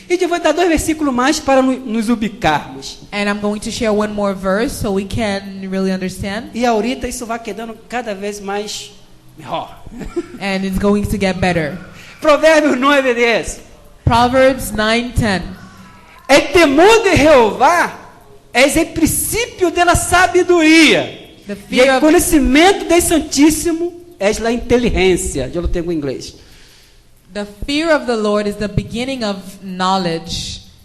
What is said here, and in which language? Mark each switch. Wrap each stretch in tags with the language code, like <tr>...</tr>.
<pt>E eu vou dar 2 versículos mais para nos ubicarmos.</pt> <en>And I'm going to share one more verse so we can really understand.</en> <pt>E ahorita isso vai quedando cada vez mais melhor.</pt> <en>And it's going to get better.</en> <pt>Provérbios 9:10.</pt> <en>Proverbs 9:10.</en> <es>El temor de Jehová es el principio de la sabiduría.</es> <en>The</en> <es>Y el</es> <en>fear of</en> <es>conocimiento del Santísimo es la inteligencia. Yo lo tengo en inglés.</es> <en>The fear of the Lord is the beginning of knowledge.</en>